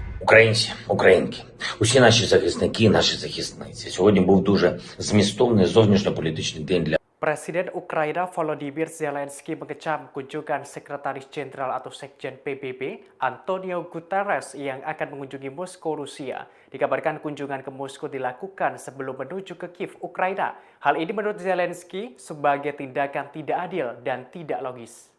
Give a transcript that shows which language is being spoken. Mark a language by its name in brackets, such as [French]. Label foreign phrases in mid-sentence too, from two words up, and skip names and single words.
[Ukrainian] Українці, українки, усі наші захисники, наші захисниці. Сьогодні був дуже змістовний зовнішньополітичний день для [Indonesian] Presiden Ukraina Volodymyr Zelensky mengecam kunjungan Sekretaris Jenderal atau Sekjen PBB Antonio Guterres yang akan mengunjungi Moskow, Rusia. Dikabarkan kunjungan ke Moskow dilakukan sebelum menuju ke Kiev, Ukraina. Hal ini menurut Zelensky sebagai tindakan tidak adil dan tidak logis.